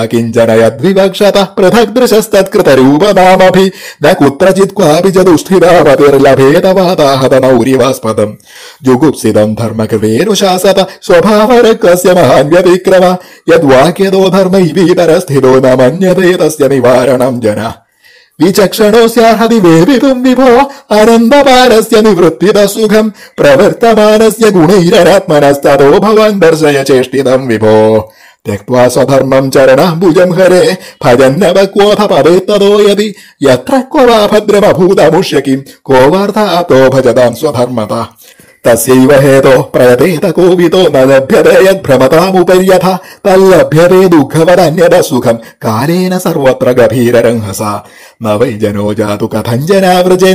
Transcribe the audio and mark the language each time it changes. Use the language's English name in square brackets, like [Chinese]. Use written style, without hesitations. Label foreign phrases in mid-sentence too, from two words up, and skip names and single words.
[Sanskrit] കിഞ്ചന യദ്വിവക്ഷതഃ പൃഥക് ദൃശസ്തത്കൃതരൂപനാമഭി ന കുത്രചിത് ക്വാപി ച ദുഷ്ഠിതാപതിർലഭേതവാതാഹത നൗരിവാസ്പദം ജുഗുപ്സിതം ധർമ്മകൃതേനുശാസത സ്വഭാവരക്തസ്യ മഹാൻ വ്യതിക്രമ യദ്വാക്യതോ ധർമ്മൈവീതരസ്ഥിതോ ന മന്യതേ തസ്യ നിവാരണം ജന വിചക്ഷണോസ്യാർഹതി വേദിതും വിഭോ അനന്തപാരസ്യ നിവൃത്തിത സുഖം പ്രവർത്തമാനസ്യ ഗുണൈരനാത്മനസ്തതോ ഭവാൻ ദർശയ ചേഷ്ടിതം വിഭോ. त्यक्त्वा स्वधर्मं चरणाम्बुजं हरे भजन्नवक्वोऽथ पदेत्तदो यदि यत्र क्व वा भद्रमभूतमुष्य किं को वार्तातो भजतां स्वधर्मतः तस्यैव हेतोः प्रयतेत कोवितो न लभ्यते यद्भ्रमतामुपर्यथा तल्लभ्यते दुःखवदन्यद सुखं कालेन सर्वत्र गभीररंहसा न वै जनो जातु कथञ्जनाव्रजेन्